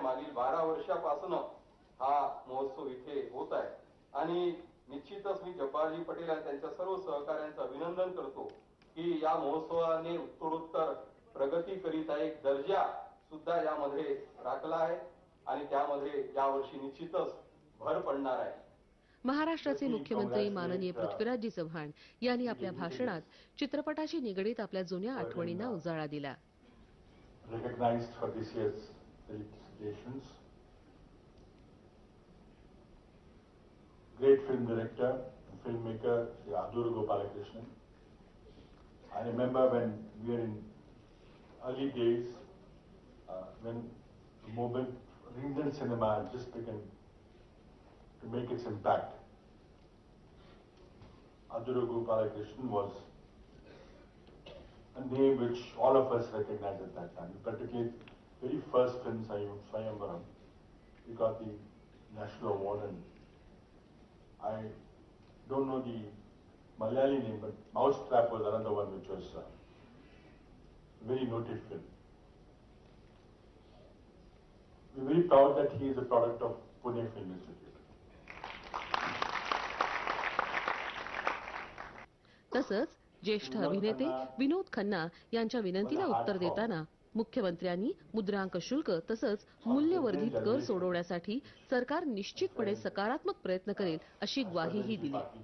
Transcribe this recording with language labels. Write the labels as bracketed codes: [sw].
[mr] मागील 12 वर्षापासून हा महोत्सव इथे होत आहे आणि निश्चितच मी जब्बारजी पटेल आणि त्यांच्या सर्व सहकाऱ्यांचं अभिनंदन करतो की या महोत्सवाने उत्तरोत्तर प्रगती करीत आहे. एक दर्जा सुद्धा यामध्ये राखला आहे आणि त्यामध्ये यावर्षी निश्चितच भर पडणार आहे. महाराष्ट्राचे मुख्यमंत्री माननीय पृथ्वीराजजी चव्हाण यांनी आपल्या भाषणात चित्रपटाशी निगडीत आपल्या जुन्या आठवणींना उजाळा दिला. [en] Recognized for this year's felicitations. Great film director and filmmaker Sri Aduru Gopalakrishnan. I remember when we were in early days, when the movement Indian cinema had just begun to make its impact. Aduru Gopalakrishnan was a name which all of us recognized at that time. Particularly, very first film Swayamvaram, we got the national award, and I don't know the Malayali name, but Mousetrap was another one which was a very noted film. We're very proud that he is a product of Pune Film Institute. [mr] तसंच ज्येष्ठ अभिनेते विनोद खन्ना यांच्या विनंतीला उत्तर देताना मुख्यमंत्र्यांनी मुद्रांक शुल्क तसंच मूल्यवर्धित कर सोडवण्यासाठी सरकार निश्चितपणे सकारात्मक प्रयत्न करेल अशी ग्वाहीही दिली.